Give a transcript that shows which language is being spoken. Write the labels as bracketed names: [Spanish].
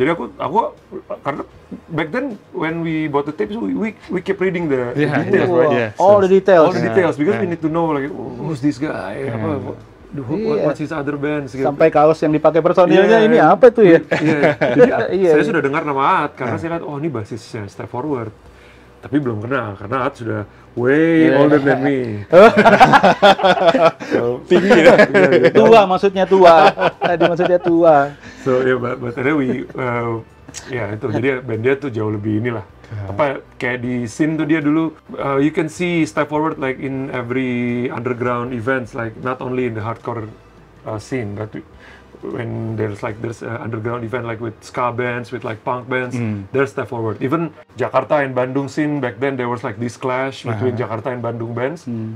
[Indonesian] Jadi aku karena [English] back then when we bought the tapes, we keep reading the details, right? All the details. All the details because we need to know like who's this guy. what's his other bands? [Indonesian] Gitu. Sampai kaos yang dipakai personilnya ini apa tuh ya? Jadi saya sudah dengar nama Aad karena saya lihat ini basisnya Step Forward. Tapi belum kenal karena Aad sudah [English] way older than me. So, [Indonesian] tinggi ya. Tua maksudnya tua. Tadi maksudnya tua. [English] So but anyway, [Indonesian] itu jadi band dia tuh jauh lebih inilah. Apa kayak di scene tuh dia dulu [English] you can see Step Forward like in every underground events, like not only in the hardcore scene but when there's underground event like with ska bands, with like punk bands, there's Step Forward. Even Jakarta and Bandung scene back then there was like this clash between Jakarta and Bandung bands.